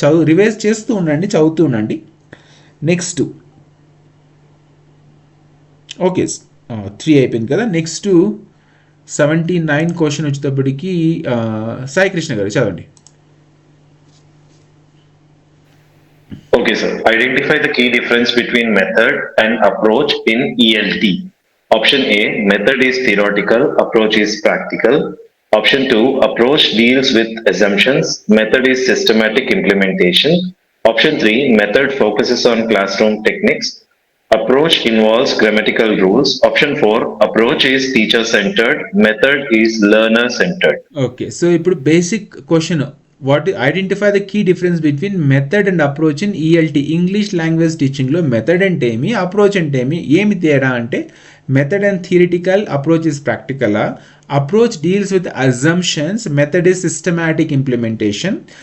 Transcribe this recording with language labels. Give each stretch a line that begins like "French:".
Telugu: Revise చేస్తూ ఉండండి, చదువుతూ ఉండండి. నెక్స్ట్ ఓకే 3 అయిపోయింది కదా. నెక్స్ట్ 79 క్వశ్చన్ వచ్చేటప్పటికి సాయి కృష్ణ గారు చదవండి.
English: Okay, sir. Identify the key difference between method and approach in ELT. Option A, method is theoretical, approach is practical. Option 2, approach deals with assumptions, method is systematic implementation. Option 3, method focuses on classroom techniques, approach involves grammatical rules. Option 4, approach is teacher-centered, method is learner-centered.
Telugu: Okay, so ఇప్పుడు basic question,
English: identify the key difference between method and approach in ELT,
Telugu: English language టీచింగ్లో method అంటే ఏమి, approach అంటే ఏమి తేడా అంటే,
English: Method and theoretical, approach is practical. Approach deals with assumptions, method is systematic implementation.